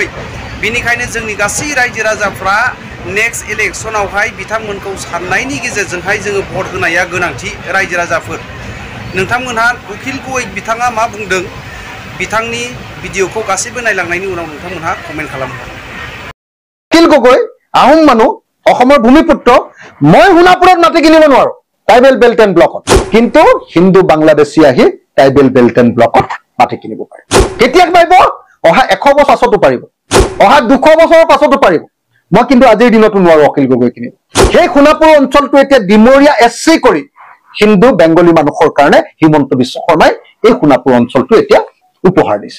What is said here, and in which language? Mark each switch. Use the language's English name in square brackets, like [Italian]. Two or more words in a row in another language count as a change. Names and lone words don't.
[Bodo] बेनिखायनो जोंनि गासै रायजो राजाफ्रा नेक्स्ट इलेक्सनावहाय बिथांमोनखौ साननायनि गेजेरजोंहाय जोङो भट होनाया गोनांथि। रायजो राजाफोर नोंथांमोनहा उखिल गगৈ बिथाङा मा बुंदों बिथांनि भिडिअखौ गासैबो नायलांनायनि उनाव नोंथांमोनहा कमेन्ट खालामो। [Assamese] उखिल गगৈ আহম মানুহ অসমৰ ভূমিপুত্ৰ মই সোণাপুৰত মাটি কিনিব নোৱাৰো ট্ৰাইবেল বেল্ট এণ্ড ব্লকত, কিন্তু হিন্দু বাংলাদেশী আহি ট্ৰাইবেল বেল্ট এণ্ড ব্লকত মাটি কিনিব পাৰে। কেতিয়া পাৰিব? অহা 100 বছৰ পাছতো পাৰিব, অহা 200 বছৰৰ পাছতো পাৰিব। মই কিন্তু আজিৰ দিনতো নোৱাৰো অখিল গগৈ কিনিব। সেই সোণাপুৰ অঞ্চলটো এতিয়া ডিমৰীয়া এছচি কৰি হিন্দু বেংগলী মানুহৰ কাৰণে হিমন্ত বিশ্ব শৰ্মাই এই সোণাপুৰ অঞ্চলটো এতিয়া উপহাৰ দিছে।